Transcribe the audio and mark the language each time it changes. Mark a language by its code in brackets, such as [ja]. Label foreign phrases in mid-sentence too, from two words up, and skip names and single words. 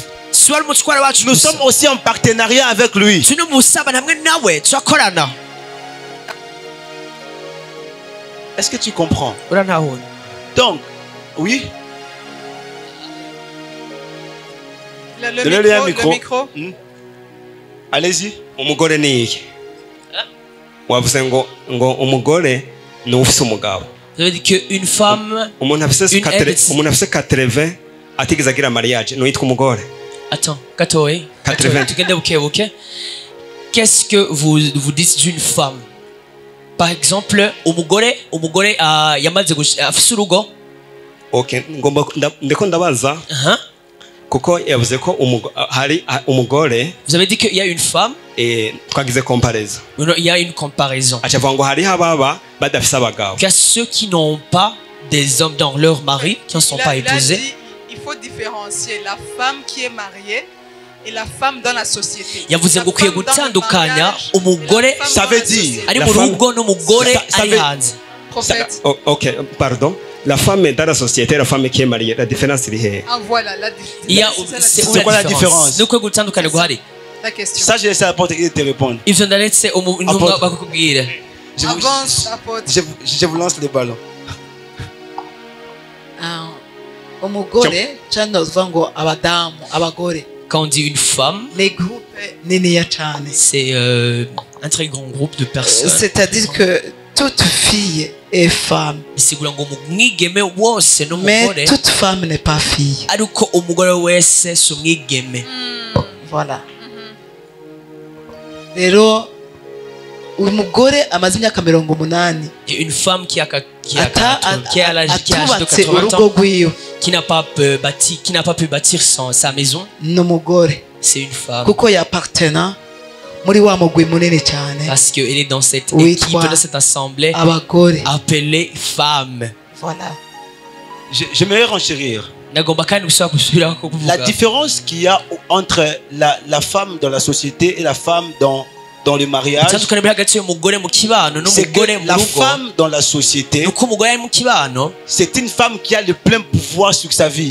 [fr] Nous sommes aussi en partenariat avec lui. Est-ce que tu comprends? Donc, oui. Le micro. Allez-y. [rn] Umugore ni iki? Wavuze ngo umugore ni ufise umugabo. [fr] Ça veut dire qu'une femme, [rn] umuntu afise 80 atigeze agira mariage no yitwa umugore. [fr] Attends, 80. Qu'est-ce que vous dites d'une femme? Par exemple, [rn] umugore yamaze afise urugo. Okay, ndiko ndabaza. Kuko yavuze ko hari umugore. [fr] Vous avez dit qu'il y a une femme. [rn] Et twagize comparaison. [fr] Il y a une comparaison. [rn] Achavuga ngo hari ababa badafise abagabo. [fr] Qu'il y a ceux qui n'ont pas des hommes dans leur mari, qui ne sont pas épousés. Il faut différencier la femme qui est mariée et la femme dans la société. [rn] Yavuze ngo ukwiye gutandukanya umugore, [fr] ça veut dire [rn] ari mu rugo n'umugore ari hanze. [fr] Prophète. OK, pardon. La femme dans la société, la femme qui est mariée, la différence c'est là. Ah voilà la différence. C'est quoi la différence? La question. Ça, je laisse l'apôtre te répondre. Avance, apôtre. Je vous lance le ballon. Quand on dit une femme, c'est un très grand groupe de personnes. C'est-à-dire que toute fille est femme. Mais toute femme n'est pas fille. Voilà. [rn] Rero umugore amaze imyaka 80. [fr] Une femme qui a l'âge de 80 ans, qui n'a pas pu bâtir sa maison, c'est une femme. [rw] Kuko yappartena muri wa mugwi munene cyane. [fr] Parce qu'elle est dans cette équipe, dans cette assemblée appelée femme. Voilà. J'aimerais renchérir. La différence qu'il y a entre la femme dans la société et la femme dans le mariage, c'est que la femme dans la société, c'est une femme qui a le plein pouvoir sur sa vie.